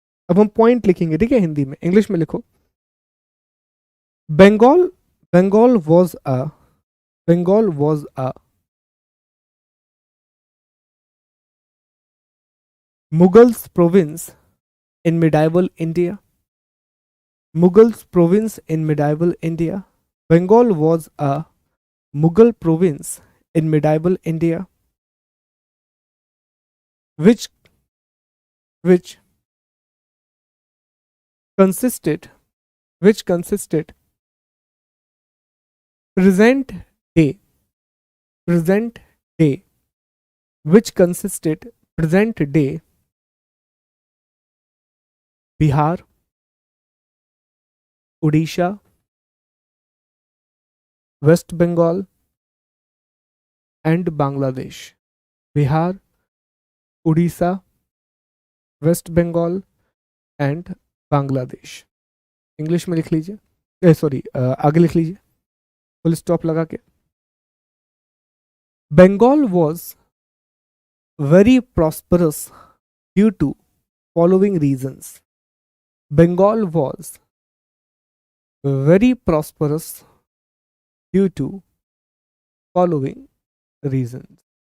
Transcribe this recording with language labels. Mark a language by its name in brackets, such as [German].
[Hindi] अब हम पॉइंट लिखेंगे, ठीक है, हिंदी में, इंग्लिश में लिखो। Bengal, [English] Bengal was a, Bengal was a Mughals province in medieval India. Mughals province in medieval India. Bengal was a Mughal province in medieval India, which which consisted, which consisted present day, present day, which consisted present day Bihar, Odisha, West Bengal and Bangladesh. Bihar, Odisha, West Bengal and Bangladesh. [Hindi] English में लिख लीजिए, sorry आगे लिख लीजिए full stop लगा के। [English] Bengal was very prosperous due to following reasons. Bengal was very prosperous due to following reasons.